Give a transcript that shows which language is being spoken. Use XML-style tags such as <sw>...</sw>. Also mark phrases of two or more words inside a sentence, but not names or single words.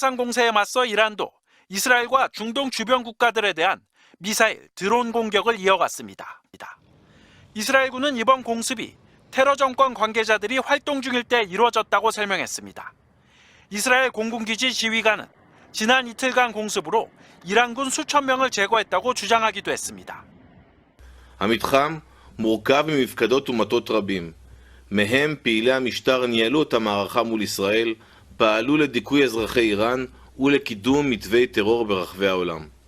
<ko>상공세에 맞서 이란도 이스라엘과 중동 주변 국가들에 대한 미사일, 드론 공격을 이어갔습니다. 이스라엘군은 이번 공습이 테러 정권 관계자들이 활동 중일 때 이루어졌다고 설명했습니다. 이스라엘 공군기지 지휘관은 지난 이틀간 공습으로 이란군 수천 명을 제거했다고 주장하기도 했습니다.</ko> <he>המתחם מורכב ממפקדות ומטות רבים. מהם פעילי המשטר ניהלו את המערכה מול ישראל, פעלו לדיכוי אזרחי איראן ולקידום מתווי טרור ברחבי העולם.</he>